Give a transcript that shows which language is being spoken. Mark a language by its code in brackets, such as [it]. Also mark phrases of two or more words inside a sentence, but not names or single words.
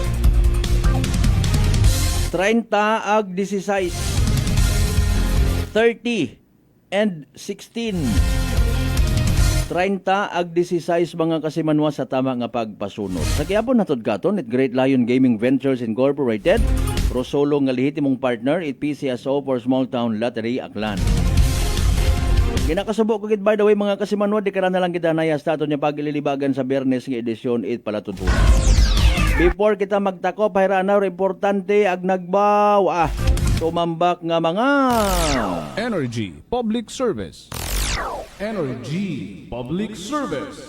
[akl] 30 ag 16, 30 and 16. 30 ag 16 mga kasimanwa sa tama nga pagpasunod. Sa Quiapo natod katon it Great Lion Gaming Ventures Incorporated, prosolo nga lehitimong partner it PCSO for Small Town Lottery Aklan. Ginakasubo ko [en] by the way [akl] mga kasimanwa, di ka na lang gidanaya sa aton niya pagililibagan sa Biyernes nga edisyon it palatutunan. Before kita magtako, pairanaw, importante ag nagbaw tumambak nga mga Energy Public Service. Energy Public Service.